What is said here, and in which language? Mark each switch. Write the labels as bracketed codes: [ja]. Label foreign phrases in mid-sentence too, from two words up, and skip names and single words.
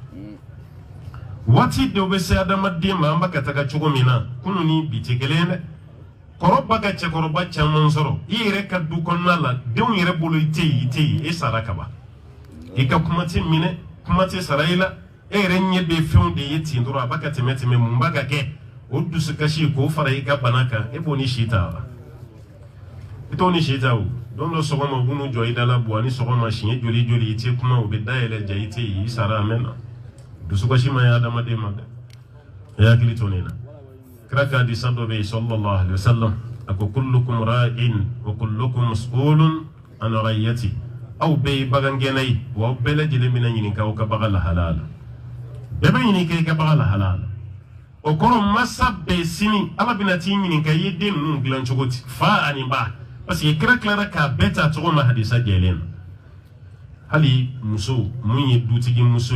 [bm] waati dɔw bɛ se adamaden ma an bɛ ka taga cogo min na kunun ni bi tɛ kelen ye dɛ kɔrɔ ba ka cɛkɔrɔba caman sɔrɔ i yɛrɛ ka du kɔnɔna la denw yɛrɛ bolo i tɛ yen e sara kaban i ka kuma tɛ minɛ kuma tɛ sara i la e yɛrɛ ɲɛ bɛ fɛnw de ye ten dɔrɔn a b'a ka tɛmɛ mun b'a ka kɛ o dusukasi k'o fara i ka bana kan e b'o ni si ta wa i t'o ni si ta o don dɔ sɔgɔma u b'u jɔ i da la bɔ ani sɔgɔma siɲɛ joli i tɛ kuma u bɛ dayɛlɛ ja i tɛ yen i sara a mɛn na dusukasi ma ye adamaden ma dɛ e hakili to nin na kira ka hadisa dɔ bɛ yen [ar] صلى الله عليه [bm] wasallam a ko [ar] كلكم راع وكلكم مسؤول عن رعيته [bm] aw bɛɛ ye bagangɛnna ye wa aw bɛɛ lajɛlen bɛna ɲininka aw ka bagan lahalaya la bɛɛ bɛ ɲininka i ka bagan lahalaya la o kɔrɔ masa bɛɛ sini ala bɛna t'i ɲininka i ye den ninnu dilan cogo di fa ani ba [fr] parce que [bm] kira tilara k'a bɛɛ ta cogo ma hadisa jɛlen na hali muso mun ye dutigi muso